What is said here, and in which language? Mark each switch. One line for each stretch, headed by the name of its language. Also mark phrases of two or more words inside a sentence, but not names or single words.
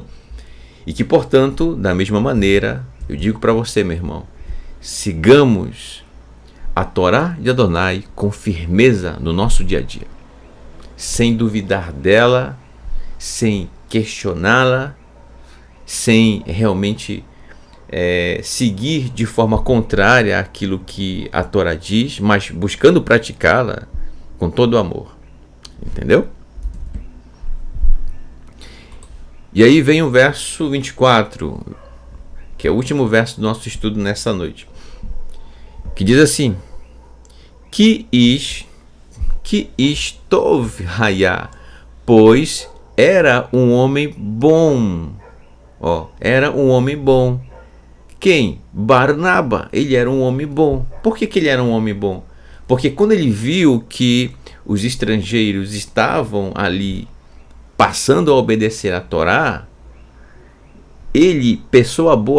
Portuguese: E que, portanto, da mesma maneira, eu digo para você, meu irmão, sigamos a Torá de Adonai com firmeza no nosso dia a dia, sem duvidar dela, sem questioná-la, sem realmente seguir de forma contrária àquilo que a Torá diz, mas buscando praticá-la com todo o amor. Entendeu? E aí vem o verso 24, que é o último verso do nosso estudo nessa noite, que diz assim:
Hebrew: כי איש טוב היה,
Portuguese: pois era um homem bom. Era um homem bom. Quem? Barnaba. Ele era um homem bom. Por que ele era um homem bom? Porque quando ele viu que os estrangeiros estavam ali passando a obedecer a Torá, ele, pessoa boa